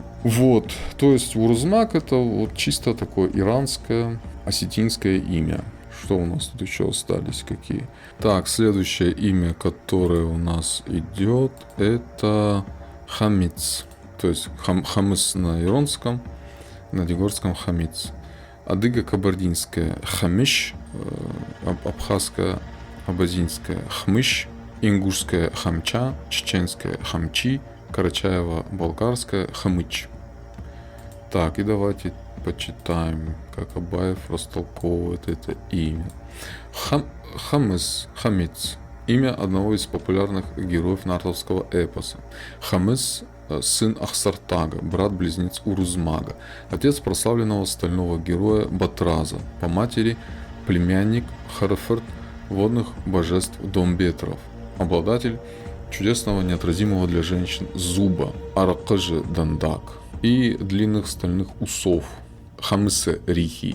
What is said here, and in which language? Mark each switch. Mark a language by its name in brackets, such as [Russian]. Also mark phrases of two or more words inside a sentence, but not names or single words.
[Russian] Вот, то есть Урузмак это вот чисто такое иранское, осетинское имя. Что у нас тут еще остались какие? Так, следующее имя, которое у нас идет, это Хамиц. То есть Хамис на иронском, на дегорском Хамиц. Адыго-кабардинское Хамиш, абхазское, абазинское Хмыш, ингушское Хамча, чеченское Хамчи, карачаево-балкарское Хамыч. Так, и давайте почитаем, как Абаев растолковывает это имя. Хамиц. Имя одного из популярных героев нартовского эпоса. Хамис – сын Ахсартага, брат-близнец Урузмага, отец прославленного стального героя Батраза, по матери племянник Хараферт водных божеств Домбетров, обладатель чудесного неотразимого для женщин зуба [Ossetic] Аракажи Дандак [Russian] и длинных стальных усов [Ossetic] Хамисе Рихи.